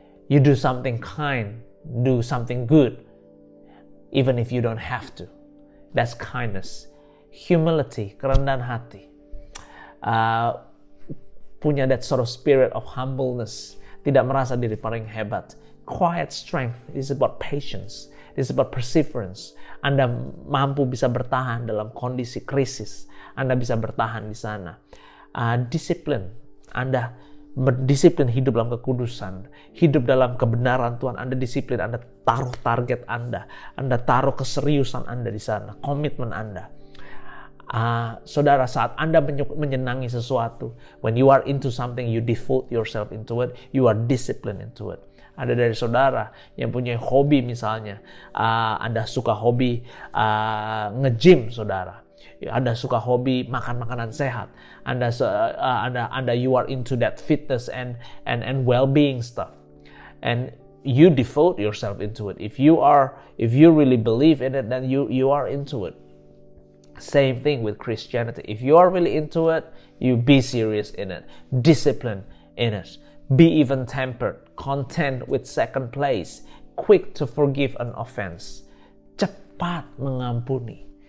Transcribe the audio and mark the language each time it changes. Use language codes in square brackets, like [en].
[en] You do something kind, do something good, even if you don't have to. That's kindness. [id] Humility, kerendahan hati. Punya [en] that sort of spirit of humbleness. [id] Tidak merasa diri paling hebat. [en] Quiet strength. It is about patience. It is about perseverance. [id] Anda mampu bisa bertahan dalam kondisi krisis. Anda bisa bertahan di sana. Disiplin. Anda berdisiplin hidup dalam kekudusan. Hidup dalam kebenaran Tuhan. Anda disiplin. Anda taruh target Anda. Anda taruh keseriusan Anda di sana. Komitmen Anda. Saudara, saat Anda menyenangi sesuatu, [en] when you are into something, you devote yourself into it, you are disciplined into it. [id] Ada dari saudara yang punya hobi misalnya, Anda suka hobi nge-gym, saudara. Anda suka hobi makan makanan sehat. Anda [en] you are into that fitness and well-being stuff. And you devote yourself into it. If you really believe in it, then you are into it. Same thing with Christianity. If you are really into it, you be serious in it, discipline in it, be even tempered, content with second place, quick to forgive an offense, [id] cepat mengampuni.